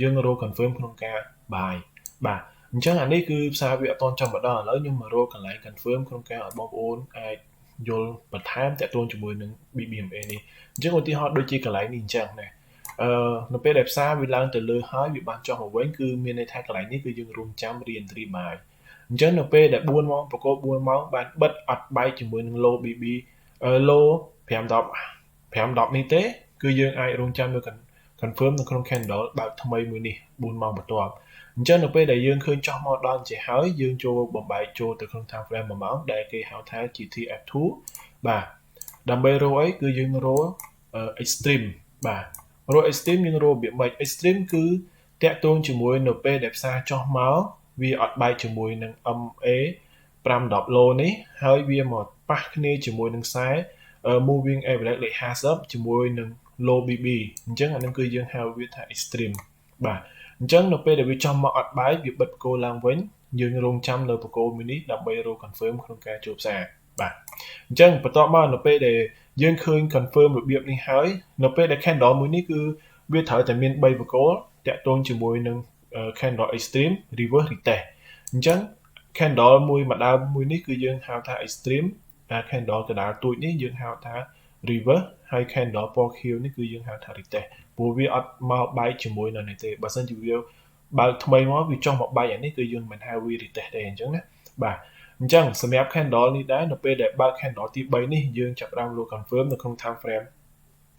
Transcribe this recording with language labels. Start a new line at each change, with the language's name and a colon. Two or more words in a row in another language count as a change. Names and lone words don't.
Khmer: យើងរក confirm ក្នុងការ buy បាទអញ្ចឹងអានេះគឺផ្សារវាអត់ទាន់ចុះមកដល់ឥឡូវខ្ញុំមករកកន្លែង confirm ក្នុងការឲ្យបងប្អូនអាចយល់បន្ថែមតាក់ទងជាមួយនឹង BBMA នេះអញ្ចឹងឧទាហរណ៍ដូចជាកន្លែងនេះអញ្ចឹងណានៅពេលដែលផ្សារវាឡើងទៅលើហើយវាបានចុះមកវិញគឺមានន័យថាកន្លែងនេះគឺយើងរងចាំ
English: re-entry buy
Khmer: អញ្ចឹងនៅពេលដែល4ម៉ោងប្រកប4ម៉ោងបានបិទអត់បែកជាមួយនឹង
English: low BB low
Khmer: 510 នេះទេគឺយើងអាចរងចាំនៅ confirm នៅក្នុង candle បើកថ្មីមួយនេះ4ម៉ោងបន្ទាប់អ ញ្ចឹងនៅពេលដែលយើងឃើញចុះមកដល់ចេះហើយយើងចូលបំបែកចូលទៅក្នុង
English: time frame
Khmer: 1ម៉ោងដែលគេហៅថា GTF2 បាទដើម្បីរកអីគឺយើងរក extreme បាទរក extreme យើងរករបៀបម៉េច extreme គឺតាក់ទងជាមួយនៅពេលដែលផ្សារចុះមកវាអត់បែកជាមួយនឹង
English: MA 510 low
Khmer: នេះហើយវាមកប៉ះគ្នាជាមួយនឹងខ្សែ moving average លេខ50ជាមួយនឹង
English: low BB
Khmer: អញ្ចឹងអានឹងគឺយើងហៅវាថា extreme បាទអញ្ចឹងនៅពេលដែលវាចុះមកអត់បែកវាបិទបកគោឡើងវិញយើងរងចាំនៅបកគោមួយនេះដើម្បីរក confirm ក្នុងការចូលផ្សារបាទអញ្ចឹងបន្ទាប់មកនៅពេលដែលយើងឃើញ confirm របៀបនេះហើយនៅពេលដែល candle មួយនេះគឺវាត្រូវតែមាន3បកគោ តាក់ទងជាមួយនឹង
English: candle extreme reverse retest
Khmer: អញ្ចឹង candle មួយដើមមួយនេះគឺយើងហៅថា
English: extreme candle
Khmer: កណ្ដាលទូចនេះយើងហៅថា reverse ហើយ candle ពណ៌ខៀវនេះគឺយើងហៅថា retest ព្រោះវាអត់មកបែកជាមួយនៅនេះទេបើសិនជាវាបើ កថ្មីមកវាចុះមកបែកអានេះគឺយើងមិនហៅវា retest ទេអញ្ចឹងណាបាទអញ្ចឹងសម្រាប់ candle នេះដែរនៅពេលដែលបើក candle ទី3នេះយើងចាប់ផ្ដើមលក់ confirm នៅក្នុង
English: time frame
Khmer: ទី